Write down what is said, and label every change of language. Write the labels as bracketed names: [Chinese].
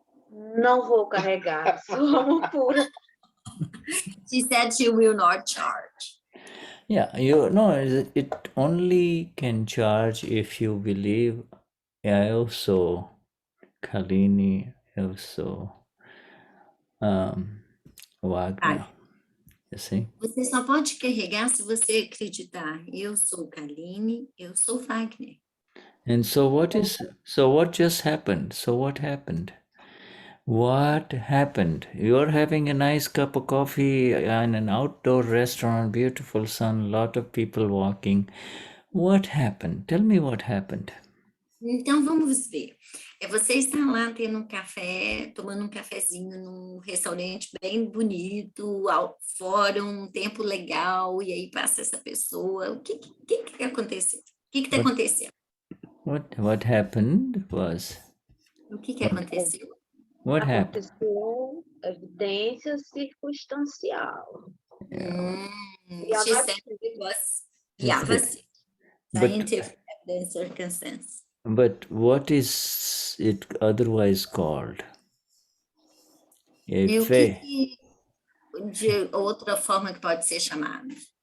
[Portuguese] Não vou carregar, sou alma pura. [English] She said she will not charge. Yeah, you no, it only can charge if you believe [Portuguese] eu sou Kalini, eu sou Wagner. [English] You see? [Portuguese] Você só pode carregar se você acreditar. Eu sou Kaline, eu sou Wagner. [English] And so what just happened? So what happened? What happened? You're having a nice cup of coffee in an outdoor restaurant, beautiful sun, lot of people walking. What happened? Tell me what happened. [Portuguese] Então, vamos ver. Você está lá tendo um café, tomando um cafezinho num restaurante bem bonito, fora, um tempo legal, e aí passa essa pessoa. O que aconteceu? O que está acontecendo? [English] What happened was... [Portuguese] O que aconteceu? [English] What happened? [Portuguese] Aconteceu evidência circunstancial. [English] She said it was Vyavasthit, scientific evidence circumstance. But what is it otherwise called? [Portuguese] E o que de outra forma que pode ser chamado?